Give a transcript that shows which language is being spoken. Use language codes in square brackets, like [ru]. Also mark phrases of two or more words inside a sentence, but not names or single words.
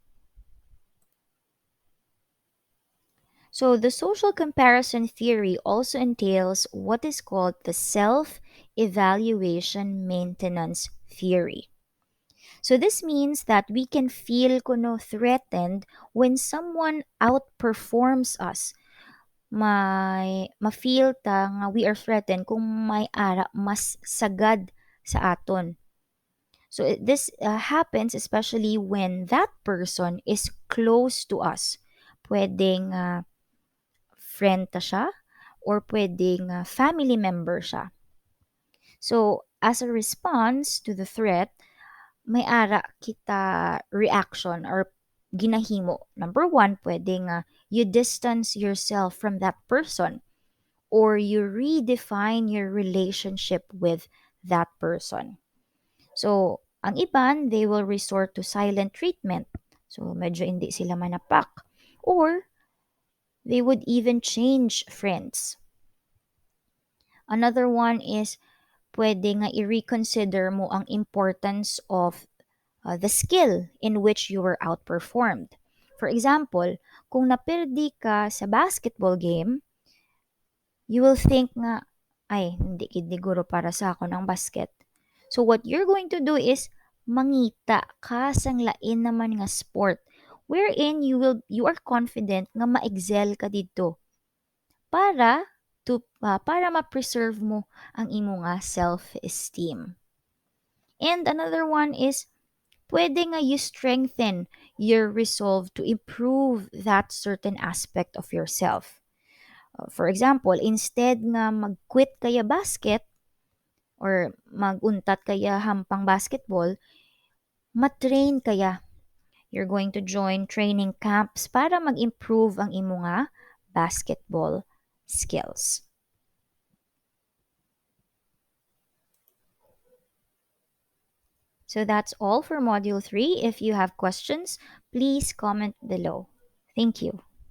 [en] So, the social comparison theory also entails what is called the self evaluation maintenance theory. So, this means that we can feel threatened when someone outperforms us. [hil] Ma-feel ta nga [en] we are threatened [hil] kung may ara mas sagad sa aton. [en] So this happens especially when that person is close to us. [hil] Pwedeng friend ta siya or pwedeng [en] family member [hil] siya. [en] So as a response to the threat, [hil] may ara kita [en] reaction or ginahimo. Number one, pwedeng you distance yourself from that person or you redefine your relationship with that person. So, [hil] ang iban, [en] they will resort to silent treatment. So, [hil] medyo hindi sila manapak. [en] Or, they would even change friends. Another one is, [hil] pwede nga i-reconsider mo ang [en] importance of the skill in which you were outperformed. For example, [hil] kung napirdi ka sa [en] basketball game, you will think [hil] nga, ay, hindi kid guro para sa ako ng basket. [en] So what you're going to do is [hil] mangita ka sang lain naman nga [en] sport wherein you are confident [hil] nga ma-excel ka dito para para ma-preserve mo ang imo nga self-esteem. [en] And another one is [hil] pwede nga [en] you strengthen your resolve to improve that certain aspect of yourself. For example, [hil] instead nga mag-quit kaya basket or maguntat kaya hampang basketball, matrain kaya. [en] You're going to join training camps [hil] para mag-improve ang imo nga [en] basketball skills. So that's all for Module 3. If you have questions, please comment below. Thank you.